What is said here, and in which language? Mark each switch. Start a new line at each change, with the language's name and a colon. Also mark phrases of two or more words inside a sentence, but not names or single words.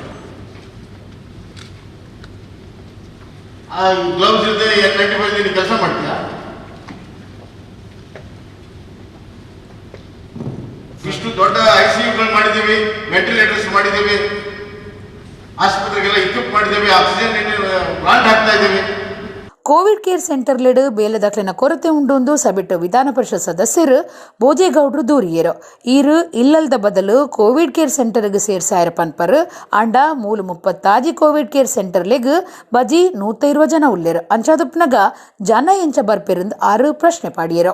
Kannada: ಗ್ಲೌಸ್ ಇಲ್ಲದೆ N95 ಕೆಲಸ ಮಾಡ್ತೀಯಾ? ಇಷ್ಟು ದೊಡ್ಡ ICUಗಳು ಮಾಡಿದ್ದೀವಿ, ವೆಂಟಿಲೇಟರ್ಸ್ ಮಾಡಿದ್ದೀವಿ, ಆಸ್ಪತ್ರೆಗೆಲ್ಲ ಇಕ್ವಿಪ್ ಮಾಡಿದ್ದೀವಿ,
English: oxygen plant
Kannada: ಹಾಕ್ತಾ ಇದ್ದೀವಿ.
English: Covid care
Tulu: ಸೆಂಟರ್ಲೆಡ್ ಬೇಲದಾಖಲಿನ ಕೊರತೆ ಉಂಡು ಸಬಿಟ್ಟು ವಿಧಾನ ಪರಿಷತ್ ಸದಸ್ಯರು ಬೋಜೇಗೌಡರು ದೂರಿಯರು. ಈರು ಇಲ್ಲಲ್ದ ಬದಲು
English: Covid care
Tulu: ಸೆಂಟರ್ಗೆ ಸೇರ್ಸಾಯರ ಪನ್ಪರ್ ಅಂಡ 30
English: Covid care
Tulu: ಸೆಂಟರ್ಲೆಗ್ ಬಜಿ 120 ಜನ ಉಲ್ಲೇರು. ಅಂಚಾದುಪ್ನಗ ಜನ ಎಂಚ ಬರ್ಪೆರಿಂದ 6 ಪ್ರಶ್ನೆ ಪಾಡಿಯರು.